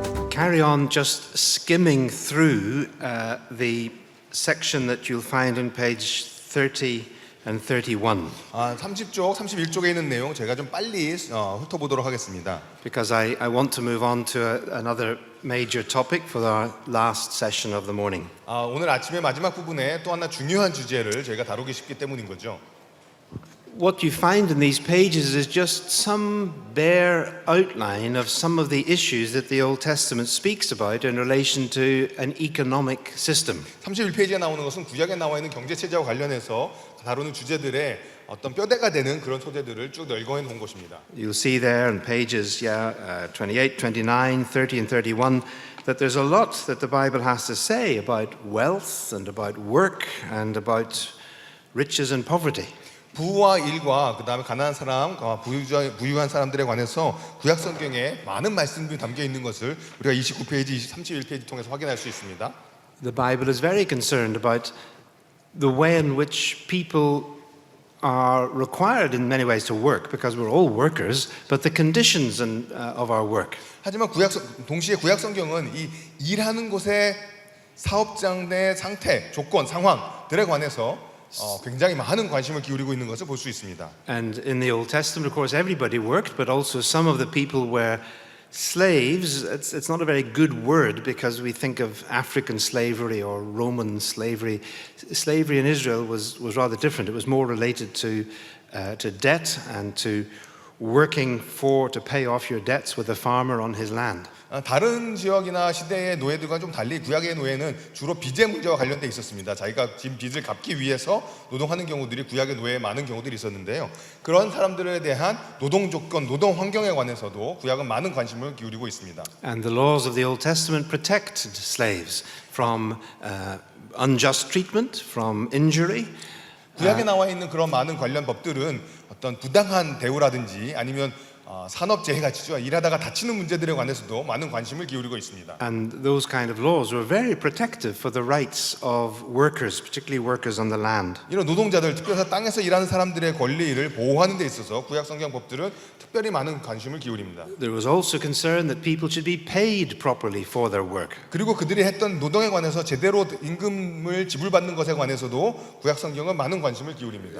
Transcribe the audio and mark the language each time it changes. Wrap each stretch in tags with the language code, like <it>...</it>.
<en>carry on just skimming through the section that you'll find on page 30 and 31.</en> <ko>30쪽, 31쪽에 있는 내용 제가 좀 빨리 훑어보도록 하겠습니다.</ko> <en>Because I want to move on to another major topic for our last session of the morning.</en> <ko>오늘 아침의 마지막 부분에 또 하나 중요한 주제를 저희가 다루기 쉽기 때문인 거죠.</ko> <en>What you find in these pages is just some bare outline of some of the issues that the Old Testament speaks about in relation to an economic system.</en> <ko>31페이지에 나오는 것은 구약에 나와 있는 경제 체제와 관련해서 다루는 주제들의 어떤 뼈대가 되는 그런 소재들을 쭉 널거해 놓은 것입니다.</ko> <en>You'll see there in pages 28, 29, 30 and 31 that there's a lot that the Bible has to say about wealth and about work and about riches and poverty.</en> <ko>부와 일과 그다음에 가난한 사람, 부유한 사람들에 관해서 구약 성경에 많은 말씀들이 담겨 있는 것을 우리가 29페이지, 31페이지 통해서 확인할 수 있습니다.</ko> <en>The Bible is very concerned about the way in which people are required in many ways to work because we're all workers, but the conditions of our work.</en> <ko>하지만 동시에 구약 성경은 이 일하는 곳의 사업장의 상태, 조건, 상황들에 관해서 굉장히 많은 관심을 기울이고 있는 것을 볼 수 있습니다.</ko> <en>And in the Old Testament, of course, everybody worked, but also some of the people were slaves. It's not a very good word because we think of African slavery or Roman slavery. Slavery in Israel was rather different. It was more related to debt and to working to pay off your debts with a farmer on his land.</en> <ko>다른 지역이나 시대의 노예들과 좀 달리 구약의 노예는 주로 빚의 문제와 관련돼 있었습니다. 자기가 진 빚을 갚기 위해서 노동하는 경우들이 구약의 노예에 많은 경우들이 있었는데요. 그런 사람들에 대한 노동 조건, 노동 환경에 관해서도 구약은 많은 관심을 기울이고 있습니다.</ko> <en>And the laws of the Old Testament protected slaves from unjust treatment, from injury.</en> <ko>구약에 나와 있는 그런 많은 관련 법들은 어떤 부당한 대우라든지 아니면 산업재해 같이죠. 일하다가 다치는 문제들에 관해서도 많은 관심을 기울이고 있습니다.</ko> <en>And those kind of laws were very protective for the rights of workers, particularly workers on the land.</en> <ko>이런 노동자들, 특별히 땅에서 일하는 사람들의 권리를 보호하는 데 있어서 구약 성경 법들은 특별히 많은 관심을 기울입니다.</ko> <en>There was also concern that people should be paid properly for their work.</en> <ko>그리고 그들이 했던 노동에 관해서 제대로 임금을 지불받는 것에 관해서도 구약 성경은 많은 관심을 기울입니다.</ko>